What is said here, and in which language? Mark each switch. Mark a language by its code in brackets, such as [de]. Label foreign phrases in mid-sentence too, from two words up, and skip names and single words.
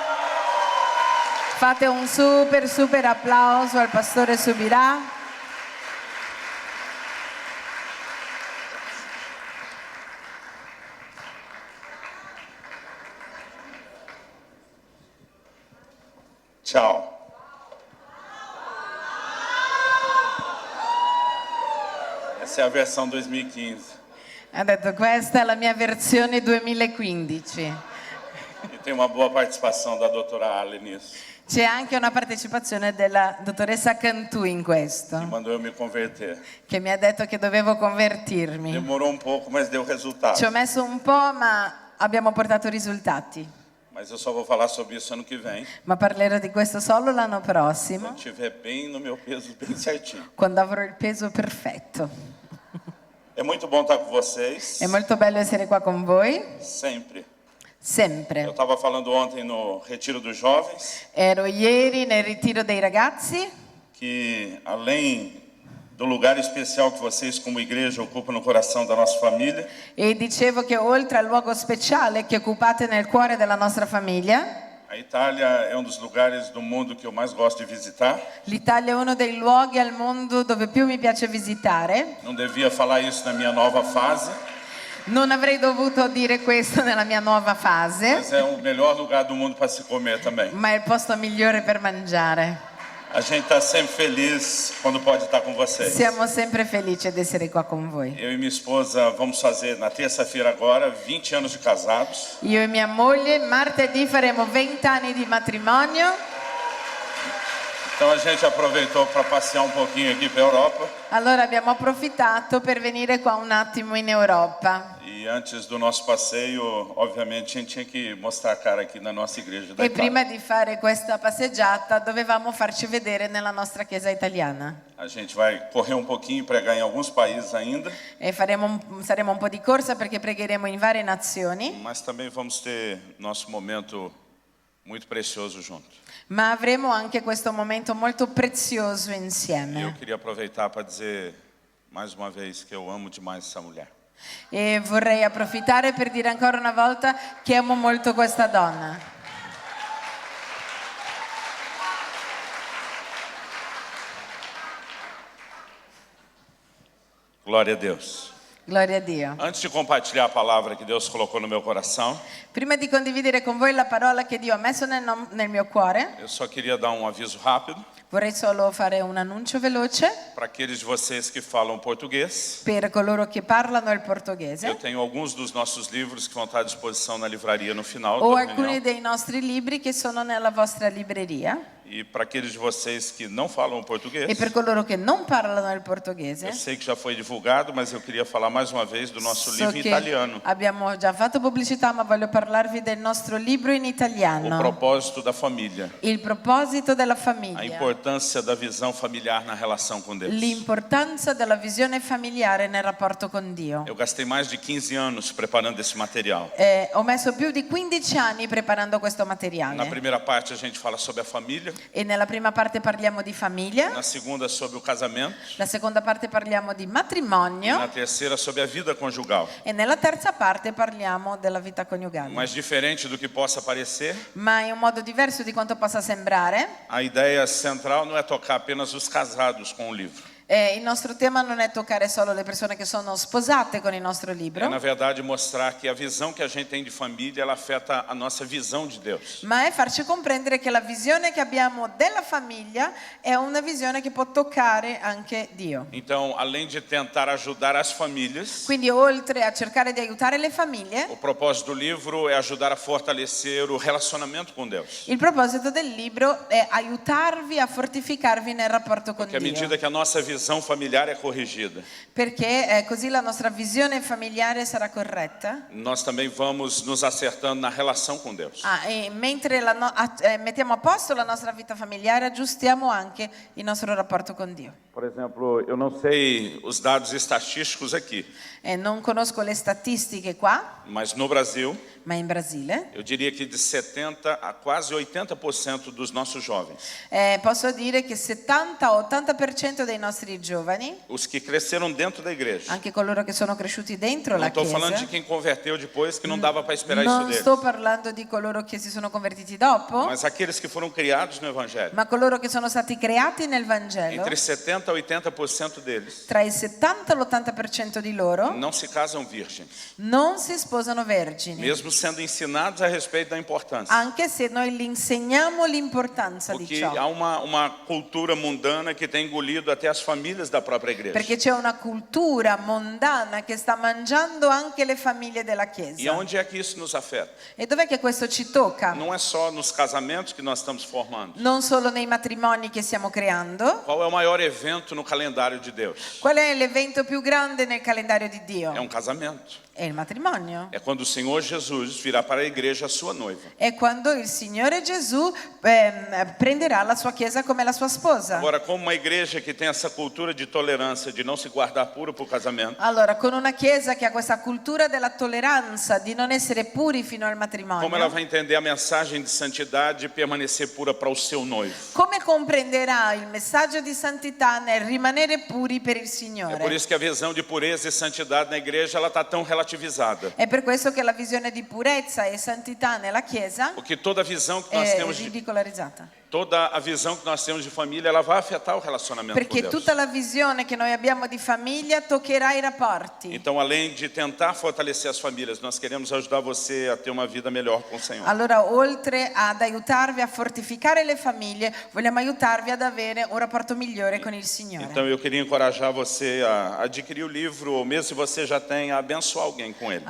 [it] Fate un super applauso al pastore Subirà. Ciao. [pt] Essa é a versão 2015. [it] Ha detto, questa è la mia versione 2015. [pt] E tem uma boa participação da doutora Ale nisso. [it] C'è anche una partecipazione della dottoressa Cantù in questo, [pt] Que mandou eu me converter. [it] che mi ha detto che dovevo convertirmi. [pt] Demorou um pouco, mas deu resultado. [it] Ci ho messo un po', ma abbiamo portato risultati. [pt] Mas eu só vou falar sobre isso ano que vem. [it] Ma parlerò di questo solo l'anno prossimo, [pt] Quando estiver bem no meu peso, bem certinho. [it] quando avrò il peso perfetto. [pt] É muito bom estar com vocês. [it] È molto bello essere qua con voi, [pt] Sempre. Eu [it] sempre. [pt] estava falando ontem no Retiro dos Jovens [it] Ero ieri nel ritiro dei ragazzi [pt] que, além do lugar especial que vocês como igreja ocupam no coração da nossa família, [it] e dicevo che oltre al luogo speciale che occupate nel cuore della nostra famiglia, [pt] a Itália é um dos lugares do mundo que eu mais gosto de visitar. [it] l'Italia è uno dei luoghi al mondo dove più mi piace visitare. [pt] Não devia falar isso na minha nova fase, [it] Non avrei dovuto dire questo nella mia nuova fase, [pt] mas é o melhor lugar do mundo para se comer também. [it] ma è il posto migliore per mangiare. [pt] A gente está sempre feliz quando pode estar com vocês. [it] Siamo sempre felici di essere qua con voi. [pt] Eu e minha esposa vamos fazer na terça-feira agora 20 anos de casados. [it] Io e mia moglie martedì faremo 20 anni di matrimonio. [pt] Então a gente aproveitou para passear um pouquinho aqui para a Europa. [it] Allora abbiamo approfittato per venire qua un attimo in Europa. [pt] E antes do nosso passeio, obviamente, a gente tinha que mostrar a cara aqui na nossa igreja da [it] E [pt] Itália. [it] prima di fare questa passeggiata dovevamo farci vedere nella nostra chiesa italiana. [pt] A gente vai correr um pouquinho, pregar em alguns países ainda, [it] E saremo un po' di corsa perché pregheremo in varie nazioni, [pt] mas também vamos ter nosso momento muito precioso junto. [it] ma avremo anche questo momento molto prezioso [pt] E eu [it] insieme. [pt] queria aproveitar para dizer mais uma vez que eu amo demais essa mulher. [it] E vorrei approfittare per dire ancora una volta che amo molto questa donna. [pt] Glória a Deus. [it] Gloria a Dio. [pt] Antes de compartilhar a palavra que Deus colocou no meu coração, [it] Prima di condividere con voi la parola che Dio ha messo nel mio cuore, [pt] eu só queria dar um aviso rápido [it] vorrei solo fare un annuncio veloce [pt] para aqueles de vocês que falam português. [it] per coloro che parlano il [pt] Eu [it] portoghese. [pt] tenho alguns dos nossos livros que vão estar à disposição na livraria no final [it] O [pt] da [it] alcuni [pt] reunião. [it] dei nostri libri che sono nella vostra libreria. [pt] E para aqueles de vocês que não falam português, [it] E per coloro che non parlano il [pt] eu [it] portoghese, [pt] sei que já foi divulgado, mas eu queria falar mais uma vez do nosso [it] so [pt] livro em [it] che [pt] italiano. [it] abbiamo già fatto pubblicità, ma voglio parlarvi del nostro libro in [pt] O [it] italiano. [pt] propósito da família. [it] Il proposito della [pt] A [it] famiglia. [pt] importância da visão familiar na relação com Deus. [it] L'importanza della visione familiare nel rapporto con Dio. [pt] Eu gastei mais de 15 anos preparando esse material. [it] Ho messo più di 15 anni preparando questo [pt] Na [it] materiale. [pt] primeira parte a gente fala sobre a família, [it] E nella prima parte parliamo di famiglia, [pt] na segunda sobre o casamento, [it] la seconda parte parliamo di [pt] e [it] matrimonio [pt] na terceira sobre a vida conjugal. [it] e nella terza parte parliamo della vita coniugale. [pt] Mas diferente do que possa parecer, [it] Ma in un modo diverso di quanto possa sembrare, [pt] a ideia central não é tocar apenas os casados com o livro. [it] Il nostro tema non è toccare solo le persone che sono sposate con il nostro [pt] É, [it] libro, [pt] na verdade, mostrar que a visão que a gente tem de família, ela afeta a nossa visão de Deus. [it] ma è farci comprendere che la visione che abbiamo della famiglia è una visione che può toccare anche Dio. [pt] Então, além de tentar ajudar as famílias, [it] Quindi oltre a cercare di aiutare le famiglie, [pt] o propósito do livro é ajudar a fortalecer o relacionamento com Deus. [it] il proposito del libro è aiutarvi a fortificarvi nel rapporto con [pt] Que à [it] Dio. [pt] medida que a nossa visão familiar é corrigida, [it] Perché così la nostra visione familiare sarà corretta. [pt] nós também vamos nos acertando na relação com Deus. [it] E mentre mettiamo a posto la nostra vita familiare, aggiustiamo anche il nostro rapporto con Dio. [pt] Por exemplo, eu não sei os dados estatísticos aqui, [it] Non conosco le statistiche qua, [pt] mas no Brasil, [it] ma in Brasile [pt] eu diria que de 70% a quase 80% dos nossos jovens, [it] posso dire che 70-80% dei nostri giovani, [pt] os que cresceram dentro da igreja, [it] anche coloro che sono cresciuti dentro [pt] não [it] la [pt] estou falando de [it] Chiesa, [pt] quem converteu depois, que não dava para esperar isso [it] non [pt] deles, [it] sto parlando di coloro che si sono convertiti dopo, [pt] mas aqueles que foram criados no Evangelho. [it] ma coloro che sono stati creati nel Vangelo. [pt] Entre 70% a 80% deles [it] Tra il 70 e l'80% di loro [pt] não se casam virgens, [it] non si sposano vergini, [pt] mesmo sendo ensinados a respeito da importância. [it] anche se noi gli insegniamo l'importanza di [pt] Porque [it] ciò. [pt] há uma cultura mundana que tem engolido até as famílias da própria igreja. [it] Perché c'è una cultura mondana che sta mangiando anche le famiglie della [pt] E [it] Chiesa. [pt] aonde é que isso nos afeta? [it] E dov'è che questo ci tocca? [pt] Não é só nos casamentos que nós estamos formando. [it] Non solo nei matrimoni che stiamo creando. [pt] Qual é o maior evento no calendário de Deus? [it] Qual è l'evento più grande nel calendario di [pt] É [it] Dio? [pt] casamento. [it] È il matrimonio. [pt] É quando o Senhor Jesus virá para a igreja a sua noiva. [it] È quando il Signore Gesù prenderà la sua Chiesa come la sua sposa. [pt] Agora, como uma igreja que tem essa cultura de tolerância, de não se guardar puro para o casamento, [it] Allora, con una Chiesa che ha questa cultura della tolleranza, di non essere puri fino al [pt] como ela [it] matrimonio, [pt] vai entender a mensagem de santidade e permanecer pura para o seu noivo? [it] come comprenderà il messaggio di santità nel rimanere puri per il [pt] É por [it] Signore? [pt] isso que a visão de pureza e santidade na igreja ela está tão relativizada. [it] È per questo che la visione di purezza e santità nella Chiesa [pt] Porque toda a visão que nós [it] è [pt] temos de [it] ridicolarizzata. [pt] toda a visão que nós temos de família, ela vai afetar o relacionamento com [it] Perché [pt] Deus. [it] tutta la visione che noi abbiamo di famiglia toccherà i rapporti. [pt] Então, além de tentar fortalecer as famílias, nós queremos ajudar você a ter uma vida melhor com o Senhor. [it] Allora, oltre ad aiutarvi a fortificare le famiglie, vogliamo aiutarvi ad avere un rapporto migliore con il Signore. [pt] Então, eu queria encorajar você a adquirir o livro, ou mesmo se você já tem, a abençoar alguém com ele.